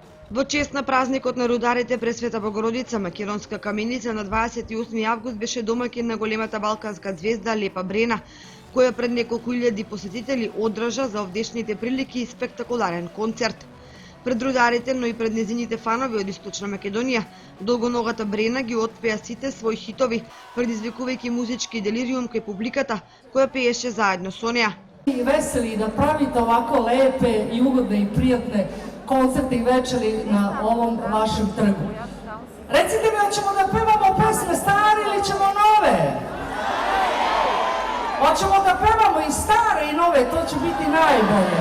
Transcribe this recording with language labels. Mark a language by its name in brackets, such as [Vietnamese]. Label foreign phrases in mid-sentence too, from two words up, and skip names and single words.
[Macedonian] Во чест на празникот на рударите Пресвета Богородица, Македонска каменица на 28 август беше домаќин на големата балканска звезда Лепа Брена, која пред неколку илјади посетители одржа за овдешните прилики и спектакуларен концерт. Пред рударите, но и пред незините фанови од Источна Македонија, долгоногата Брена ги отпеа сите своји хитови, предизвикувајќи музички делириум кај публиката, која пееше заедно со неа. [Serbian] I veseli da pravite ovako lepe i ugodne i prijatne koncerte i večeri na ovom vašem trgu. Recite mi, hoćemo da pevamo pesme stare ili ćemo nove? Hoćemo da pevamo i stare i nove, to će biti najbolje.